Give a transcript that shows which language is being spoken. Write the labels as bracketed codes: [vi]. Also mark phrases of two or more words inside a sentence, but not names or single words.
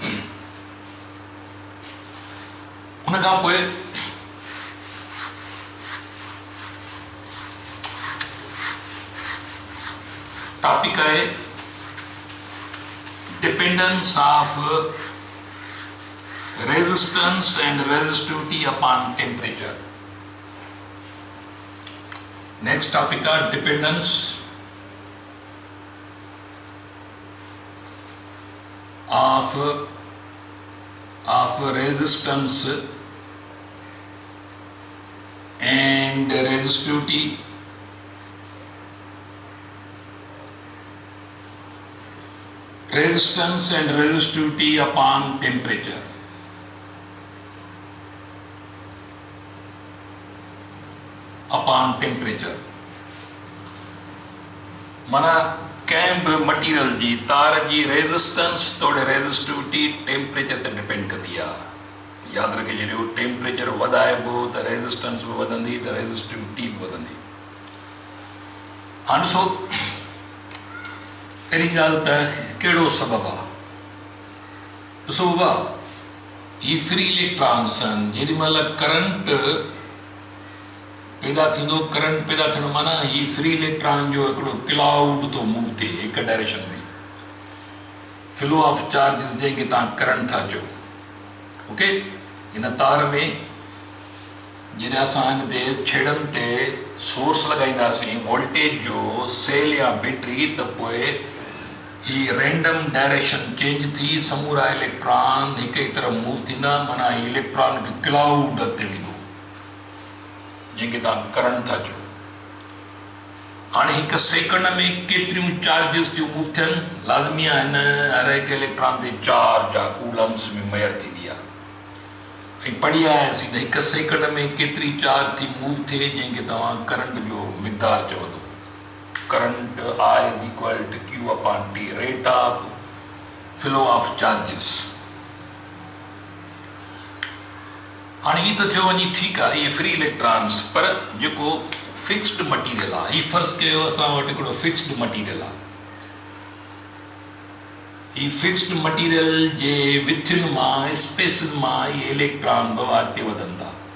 [sd] उन खां पोइ टॉपिक आहे [en] dependence of resistance and resistivity upon temperature. [sd] नेक्स्ट टॉपिक आहे डिपेंडेंस [en] of resistance and resistivity upon temperature. Upon temperature [sd] माना कंहिं बि मटीरियल जी तार जी रेज़िस्टेंस तोड़े रेज़िस्टिविटी टेम्परेचर ते डिपेंड कंदी आहे। यादि रखे छॾियो, टेम्परेचर वधाइबो त रेज़िस्टेंस बि वधंदी त रेज़िस्टिविटी बि वधंदी। हाणे ॾिसो, पहिरीं ॻाल्हि त कहिड़ो सबबु आहे। ॾिसो बाबा, ही [en] free electrons [sd] आहिनि। जेॾी महिल करंट पैदा थींदो, करंट पैदा थियण माना ही [en] free electron [sd] जो हिकिड़ो क्लाउड थो मूव थिए हिकु डायरेक्शन में, [en] flow of charges [sd] जंहिंखे तव्हां करंट था चओ। ओके, हिन तार में जॾहिं असां हिन ते छेड़नि ते सोर्स लॻाईंदासीं वोल्टेज जो, सेल या बैटरी, त पोइ ही [en] random direction change [sd] थी समूरा इलेक्ट्रॉन हिक ई तरफ़ मूव थींदा, माना ही इलेक्ट्रॉन खे क्लाउड अॻिते वेंदो जंहिंखे तव्हां करंट था चओ। हाणे हिकु सेकंड में केतिरियूं चार्जिस थियूं मूव थियनि, लाज़मी आहे हिन हर हिकु इलेक्ट्रॉन ते चार्ज आहे, कूलम्स में मयर थींदी आहे। ऐं पढ़ी आयासीं त हिकु सेकंड में केतिरी चार्ज थी मूव थिए जंहिंखे तव्हां करंट जो मिक़दार चओ थो। [en] करंट I is equal to Q upon T, rate of flow of charges। [sd] हाणे ही त थियो वञी, ठीकु आहे, इहे [en] free electrons, [sd] पर जेको [en] fixed material [sd] आहे, ही फर्ज़ कयो असां वटि हिकिड़ो [en] fixed material [sd] आहे। ही [en] fixed material [sd] जे विथियुनि मां, स्पेसिस मां इहे इलेक्ट्रॉन बाबा अॻिते वधनि था।